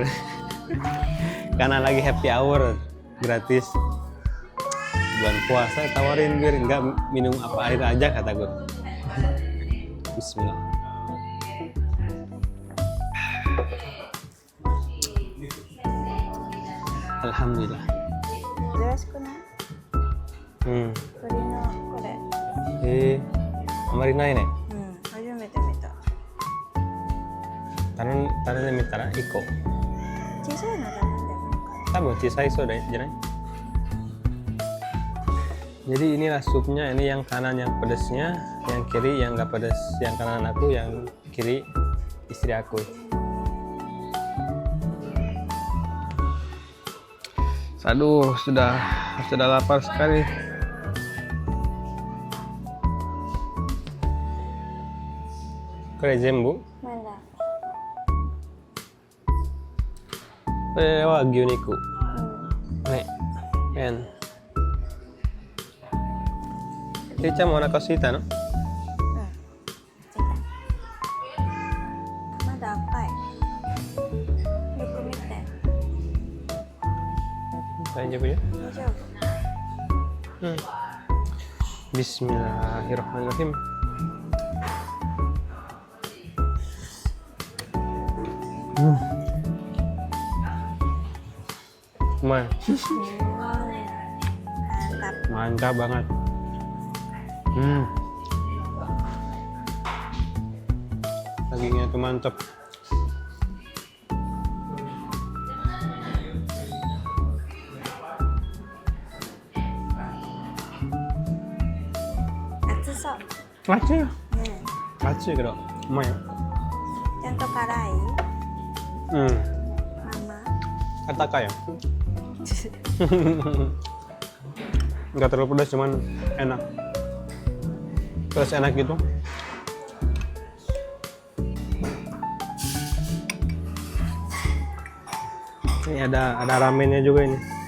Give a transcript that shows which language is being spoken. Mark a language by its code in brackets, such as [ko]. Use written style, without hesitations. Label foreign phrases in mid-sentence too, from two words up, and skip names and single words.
[id] Karena lagi [en] happy hour [id] gratis bulan puasa, tawarin bir, enggak minum apa air aja kata gue. [ar] بسم الله. الحمد لله. [ja] 珍しくない？ 鳥のこれ。あまりないね。初めて見た。頼んでみたら1個。小さいの頼んでもいいかな。多分小さいそうじゃない? [id] Jadi inilah supnya, ini yang kanan yang pedasnya, yang kiri yang nggak pedas, yang kanan aku, yang kiri istri aku. Aduh, sudah lapar sekali. [ja] これ全部? なんだ。これは牛肉. Ne. Ken. Richan mo onaka suita no? ついた。まだ赤い。よく見て。大丈夫よ。大丈夫。 [ar] Bismillahirrahmanirrahim. [id] Lumayan. Mantap. Mantap banget. Dagingnya tuh mantap. Matsu ya? Matsu ya, lumayan. [ja] ちゃんと辛い？ Mama. Kataka ya? [id] Nggak terlalu pedas, cuman enak. Terus enak gitu. Ini ada ramennya juga ini.